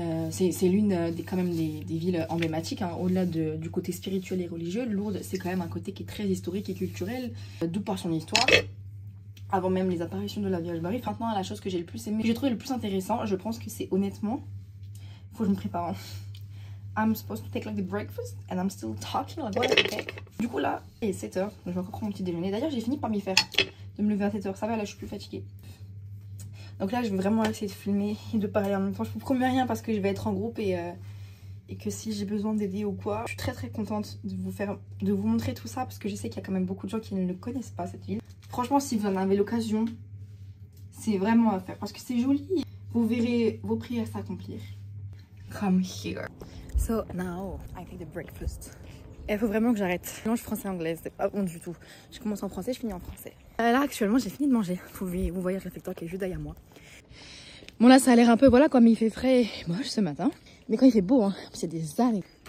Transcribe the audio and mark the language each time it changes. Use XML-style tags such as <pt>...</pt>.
<fr>C'est l'une quand même des villes emblématiques, hein, au-delà du côté spirituel et religieux. Lourdes, c'est quand même un côté qui est très historique et culturel, d'où par son histoire. Avant même les apparitions de la Vierge Marie. Maintenant, la chose que j'ai le plus aimé, que j'ai trouvé le plus intéressant, je pense que c'est honnêtement, faut que je me prépare, hein.</fr> <en>I'm supposed to take like the breakfast and I'm still talking like what the heck.</en> <fr>Du coup là, et 7h, donc je vais encore prendre mon petit déjeuner. D'ailleurs j'ai fini par m'y faire, de me lever à 7h, ça va là je suis plus fatiguée. Donc là je vais vraiment essayer de filmer et de parler en même temps. Je vous promets rien parce que je vais être en groupe et que si j'ai besoin d'aider ou quoi. Je suis très contente de vous montrer tout ça parce que je sais qu'il y a quand même beaucoup de gens qui ne connaissent pas cette ville. Franchement si vous en avez l'occasion, c'est vraiment à faire parce que c'est joli. Vous verrez vos prières s'accomplir.</fr> <en>Come here. So now I take the breakfast.</en> <fr>Il faut vraiment que j'arrête. Je mélange français-anglais, c'est pas bon du tout. Je commence en français, je finis en français. Là actuellement j'ai fini de manger. Vous voyez le réflecteur qui est juste derrière moi. Bon là ça a l'air un peu voilà comme il fait frais et moche ce matin. Mais quand il fait beau, hein, c'est des années.</fr>